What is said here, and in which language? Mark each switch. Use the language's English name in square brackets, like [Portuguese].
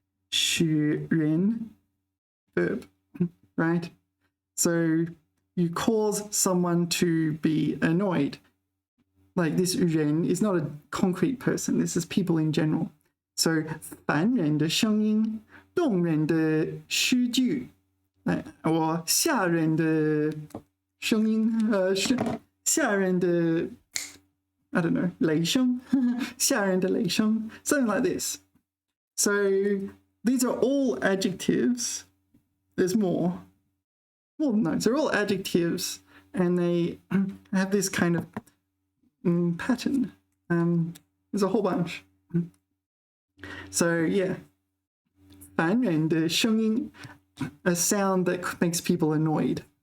[English] 使人 verb, right? So you cause someone to be annoyed. Like this 人 is not a concrete person. This is people in general. So [Chinese] 烦人的声音，动人的诗句，或吓人的声音，吓人的 [English] I don't know [Chinese] 雷声，吓人的雷声 [English] something like this. So these are all adjectives. There's more. Well, no, they're all adjectives, and they have this kind of pattern. There's a whole bunch. So yeah, [Chinese] 烦人的声音, [English] a sound that makes people annoyed.